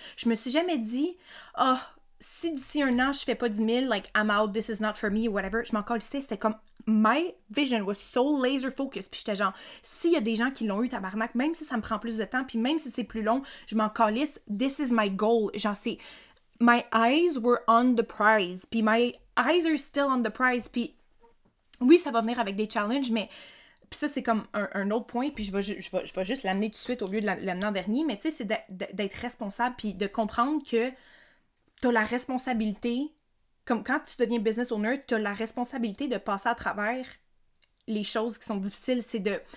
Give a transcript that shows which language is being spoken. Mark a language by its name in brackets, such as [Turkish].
[French] Je me suis jamais dit, oh, si d'ici un an je fais pas 10 000, [English] like I'm out, this is not for me, whatever. [French] Je m'en calissais, c'était comme, [English] my vision was so laser focused. [French] Puis j'étais genre, s'il y a des gens qui l'ont eu, tabarnak, même si ça me prend plus de temps, puis même si c'est plus long, je m'en calisse, [English] this is my goal. [French] Genre, c'est, [English] my eyes were on the prize, puis my eyes are still on the prize. [French] Puis oui, ça va venir avec des challenges, mais puis ça, c'est comme un autre point, puis je vais juste l'amener tout de suite au lieu de l'amener en dernier, mais tu sais, c'est d'être responsable, puis de comprendre que t'as la responsabilité, comme quand tu deviens business owner, t'as la responsabilité de passer à travers les choses qui sont difficiles, c'est de...